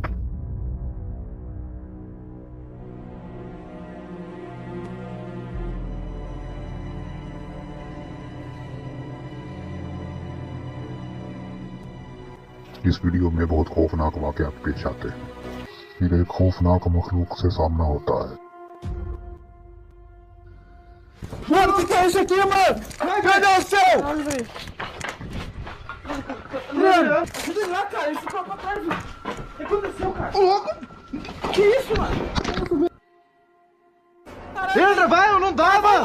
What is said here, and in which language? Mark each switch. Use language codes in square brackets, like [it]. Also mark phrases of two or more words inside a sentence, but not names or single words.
[ur] اس ویڈیو میں بہت خوفناک واقعات پیش آتے ہیں. پھر ایک خوفناک مخلوق سے سامنا ہوتا ہے. [pt] Mano, o que é isso aqui, mano? Meu Deus do céu! Mano, ajuda lá, cara. Ele ficou pra trás. O que aconteceu, cara? Ô, louco! Que isso, mano? Entra, vai, não dá, mano!